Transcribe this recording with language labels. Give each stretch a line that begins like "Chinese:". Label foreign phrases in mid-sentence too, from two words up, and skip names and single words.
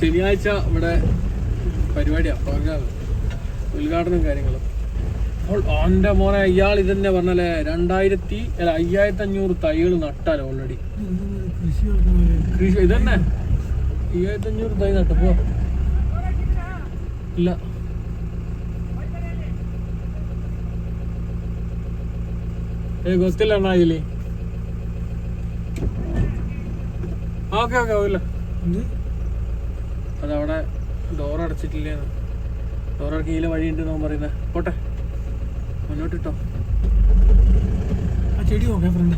Malayalam: ശനിയാഴ്ച ഇവിടെ പരിപാടിയാണ്, പ്രോഗ്രാം, ഉദ്ഘാടനം കാര്യങ്ങളും. അപ്പോൾ എൻ്റെ മോനെ ഇയാൾ ഇതന്നെ പറഞ്ഞാലേ 5500 തൈകൾ നട്ടാലോ ഓൾറെഡി. കൃഷി ഇതന്നെ 5500 തൈ നട്ടപ്പോ ഇല്ല.
Kannada: ಗೊತ್ತಿಲ್ಲ ಅಣ್ಣ ಇಲ್ಲಿ.
Malayalam: ഓക്കെ ഓക്കെ ഇല്ല, അതവിടെ ഡോറടച്ചിട്ടില്ലേ, ഡോറടക്കിയില്ല വഴിയുണ്ട് നോൻ പറയുന്നത്. പോട്ടെ, മുന്നോട്ടിട്ടോ. ആ ചെടി നോക്കാം ഫ്രണ്ടിൽ.